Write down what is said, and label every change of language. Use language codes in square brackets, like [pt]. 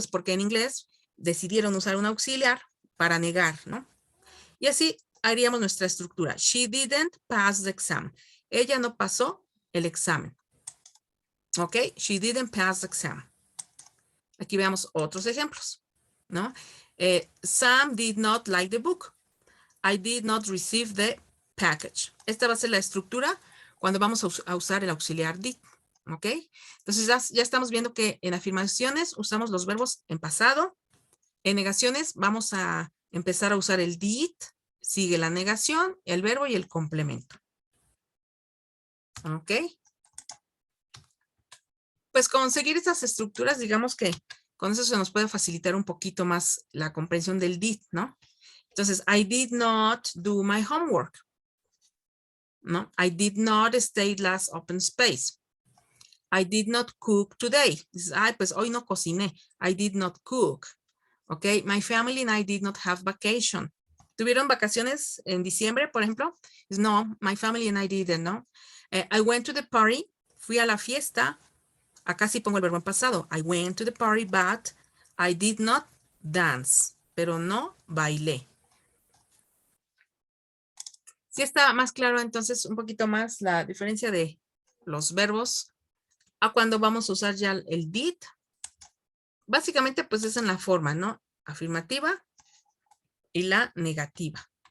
[es] Pues porque en inglés decidieron usar un auxiliar para negar, ¿no? Y así haríamos nuestra estructura. [en] She didn't pass the exam. [es] Ella no pasó el examen. ¿Ok? [en] She didn't pass the exam. [es] Aquí veamos otros ejemplos, ¿no? [en] Sam did not like the book. I did not receive the package. [es] Esta va a ser la estructura cuando vamos a usar el auxiliar did. ¿Ok? Entonces ya estamos viendo que en afirmaciones usamos los verbos en pasado. En negaciones vamos a empezar a usar el did. Sigue la negación, el verbo y el complemento. ¿Ok? Pues conseguir estas estructuras, digamos que con eso se nos puede facilitar un poquito más la comprensión del did, ¿no? [en] Entonces, I did not do my homework. ¿No? I did not stay last open space. I did not cook today. [es] Dices, ay, pues hoy no cociné. [en] I did not cook. Ok, my family and I did not have vacation. [es] ¿Tuvieron vacaciones en diciembre, por ejemplo? [en] No, my family and I didn't, ¿no? I went to the party. [es] Fui a la fiesta. Acá sí pongo el verbo en pasado. [en] I went to the party, but I did not dance. [es] Pero no bailé. Sí está más claro entonces un poquito más la diferencia de los verbos a cuando vamos a usar ya el did. Básicamente pues es en la forma, ¿no? Afirmativa y la negativa.